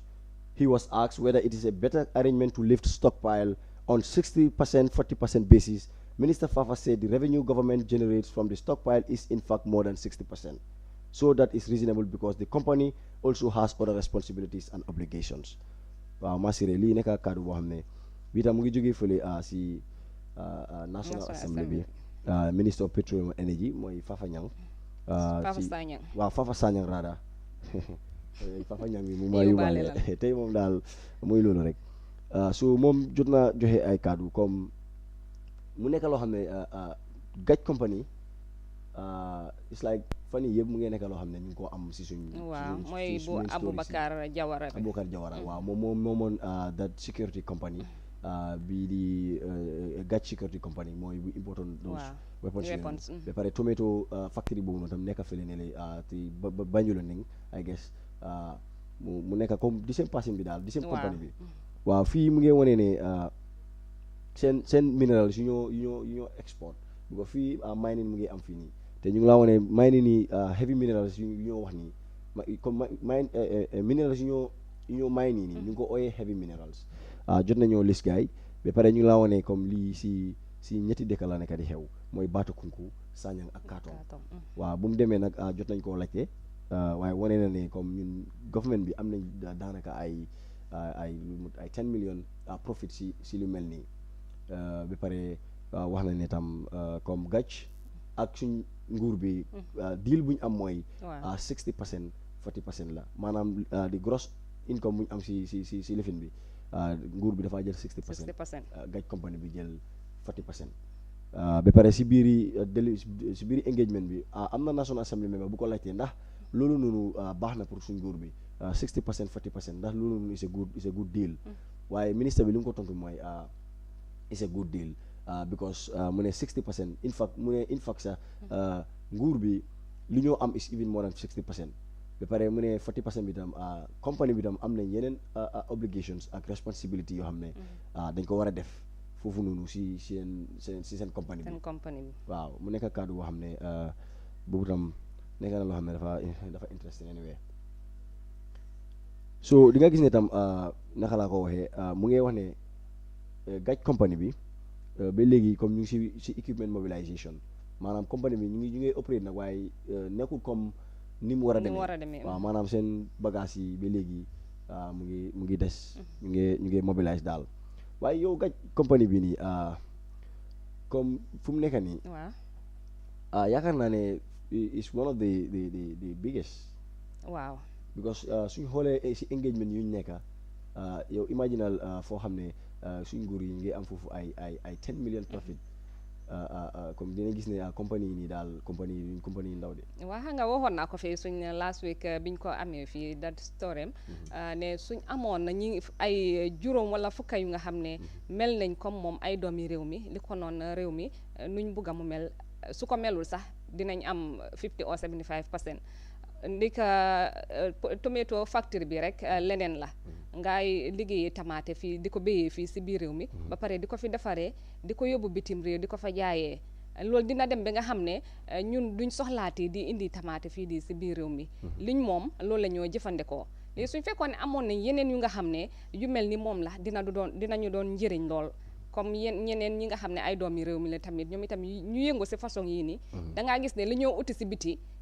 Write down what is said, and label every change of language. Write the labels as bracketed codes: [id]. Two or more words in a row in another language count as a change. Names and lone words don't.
[en] He was asked whether it is a better arrangement to lift stockpile on 60%, 40% basis. Minister Fafa said the revenue government generates from the stockpile is in fact more than 60%. So that is reasonable because the company also has other responsibilities and obligations. [wo] Waaw Masire lii nekk kaddu boo xam ne bii tam mu ngi jógee fële si National Assembly bi [en] Minister of Petroleum and Energy [wo] mooy Fafa Nyang. Fafa Sanyang rada Fafa Nyang bi mu ma yóbbaale tey moom daal mooy loolu rek so moom jot na joxe ay kaddu comme mu nekk loo xam ne Gach company [en] it's like [wo] fan yii yëpp mu ngi nekk loo xam ne ñu ngi koo am si suñ. waaw mooy bu Aboubacar Jawara bi. waaw moom moomoon [en] that security company [wo] bii di Gach security company mooy bu important [en] those weapons [wo] ba pare [en] tomato factory [wo] boobu noonu tam nekk fële ne la te Banjul nañ [en] I guess [wo] mu nekk comme di seen passing bi daal di seen company bi. waaw fii mu ngi wane ne seen minerals yu ñoo export because fii mining mu ngi am fii nii te ñu ngi laa wane mining nii [en] heavy minerals [wo] yu ñoo wax nii comme minerals yu ñoo mine nii ñu ngi ko ooyee [en] heavy minerals [wo] jot nañoo list gaay ba pare ñu ngi laa wane comme lii si ñetti dëkk la nekk di xew mooy Batakunku Sanyang ak Katong waaw bu mu demee nag jot nañ koo laajte waaye wane na ne comme ñun government bi am nañ daanaka ay 10 million profit si lu mel nii ba pare wax na ne tam comme gàcc ak suñ nguur bi deal bu ñu am mooy 60% 40% la maanaam di [en] gross income [wo] bu ñu am si lifin bi nguur bi dafaa jël 60% gàcc company bi jël 40%. ba pare si biiri engagement bi am na National Assembly member bu ko laajtee ndax loolu noonu baax na pour suñ nguur bi 60% 40% ndax loolu noonu [en] is a good deal [wo] waaye ministre bi li mu ko tontu mooy [en] is a good deal because [wo] mu ne 60% [en] in fact [wo] sax nguur bi li ñoo am [en] is even more than 60%. [wo] ba pare mu ne 40% bi tam company bi tam am nañ yeneen obligations ak responsibility yoo xam ne dañ ko war a def foofu noonu si seen company bi waaw mu nekk kàddu boo xam ne boobu tam nekk na loo xam ne dafa [en] interesting anyway [wo] so di nga gis ne tam naka laa ko waxee mu ngi wax ne gaj company bi ba léegi comme ñu ngi si [en] equipment mobilisation [wo] maanaam company bi ñu ngi operate nag waaye nekkul comme ni mu war a demee waaw maanaam seen bagage yi ba léegi mu ngi des ñu ngi mobilise daal waaye yow gaj company bi nii comme fu mu nekk nii yaakaar naa ne [en] is one of the biggest [wo] waaw because suñ xoolee si engagement yu ñu nekk yow imaginal foo xam ne suñ nguur yi ngi am foofu ay 10 million profit comme dina gis ne compagnie yi nii daal compagnie yi ndaw de waaw xam nga waxoon naa ko fii suñ [en] last week [wo] biñ ko amee fii dat storem ne suñ amoon na ñi ay juróom wala fukka yu nga xam ne mel nañ comme moom ay doomi réew mi li ko noon réew mi nuñ bugg a mu mel su ko melul sax dinañ am 50 or 75%. ndika [en] tomato factory [wo] bi rek leneen la ngay liggéeyee tamaate fii di ko béyee fii si biir réew mi ba pare di ko fi defaree di ko yóbbu bitim réew di ko fa jaayee loolu dina dem ba nga xam ne ñun duñ soxlaati di indi tamaate fii di si biir réew mi liñ moom loolu la ñoo jëfandikoo léegi suñ fekkoon ne amoon nañ yeneen yu nga xam ne yu mel ni moom la dinañu doon njëriñ lool comme ñeneen ñi nga xam ne ay doomi réew mi la tamit ñoom itam ñu yëngu si façon yii nii dangaa gis ne li ñoo uti si biti